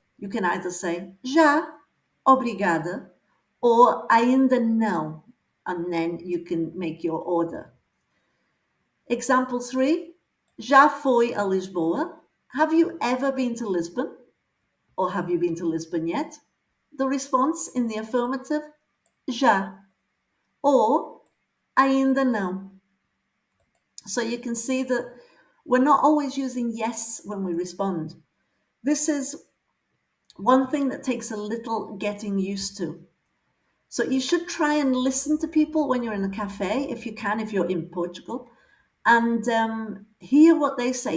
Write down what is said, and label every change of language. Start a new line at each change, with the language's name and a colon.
English: You can either say
Portuguese: já, obrigada,
English: or
Portuguese: ainda não,
English: and then you can make your order. Example 3,
Portuguese: já foi a Lisboa?
English: Have you ever been to Lisbon? Or have you been to Lisbon yet? The response in the affirmative, já, or
Portuguese: ainda não.
English: So you can see that we're not always using yes when we respond. This is one thing that takes a little getting used to. So you should try and listen to people when you're in a cafe, if you can, if you're in Portugal, and hear what they say.